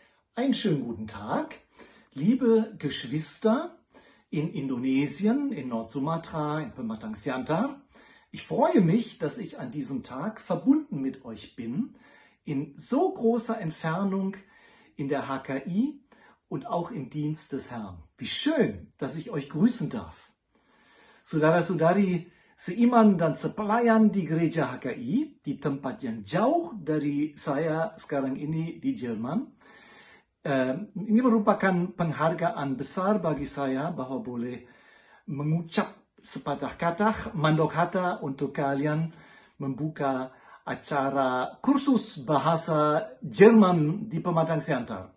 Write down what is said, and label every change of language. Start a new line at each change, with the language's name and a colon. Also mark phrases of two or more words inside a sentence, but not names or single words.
German: Einen schönen guten Tag, liebe Geschwister in Indonesien, in Nord-Sumatra, in Pematang Siantar. Ich freue mich, dass ich an diesem Tag verbunden mit euch bin, in so großer Entfernung in der HKI und auch im Dienst des Herrn. Wie schön, dass ich euch grüßen darf.
Indonesian: Saudara-saudari seiman dan sepelayan di gereja HKI, di tempat yang jauh dari saya sekarang ini di Jerman. Ini merupakan penghargaan besar bagi saya bahwa boleh mengucap sepatah kata
Batak Toba: mandok hata
Indonesian: untuk kalian membuka acara kursus bahasa Jerman di Pematang Siantar.